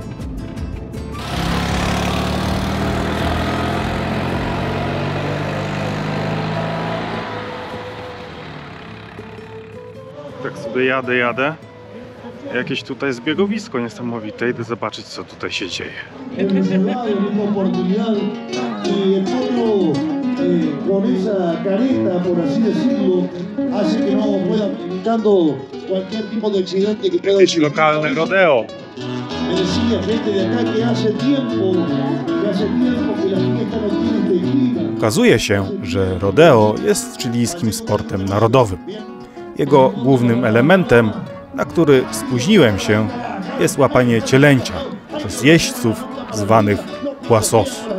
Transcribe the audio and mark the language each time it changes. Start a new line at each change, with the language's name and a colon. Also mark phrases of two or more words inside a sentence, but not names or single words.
Polish: Tak sobie jadę. Jakieś tutaj zbiegowisko niesamowite. Idę zobaczyć, co tutaj się dzieje.
Spanish: Con esa careta, por así decirlo, hace que no pueda evitando cualquier tipo de accidente que pueda
Polish: Jakieś lokalne rodeo.
Spanish: Me decía gente de acá que hace tiempo que la fiesta no tiene este clima.
Polish: Okazuje się, że rodeo jest chilijskim sportem narodowym. Jego głównym elementem, na który spóźniłem się, jest łapanie cielęcia przez jeźdźców zwanych huasos.